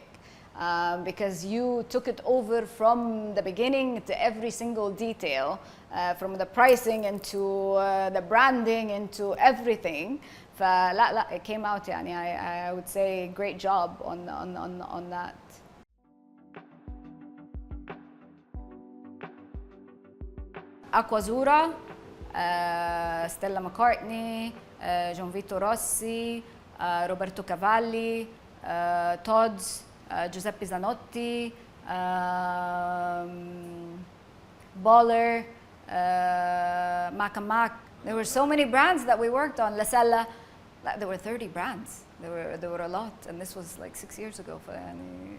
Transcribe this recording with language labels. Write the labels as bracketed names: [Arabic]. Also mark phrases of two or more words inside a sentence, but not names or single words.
[English] Because you took it over from the beginning to every single detail, from the pricing into the branding into everything. فلا it came out يعني I would say great job on that. أكوازورا، ستيلا ماكارتني، جون فيتو روسي، روبرتو كافالي، تودز، Giuseppe Zanotti, Baller, Mac and Mac. There were so many brands that we worked on. La Sella, there were 30 brands. There were a lot, and this was like 6 years ago.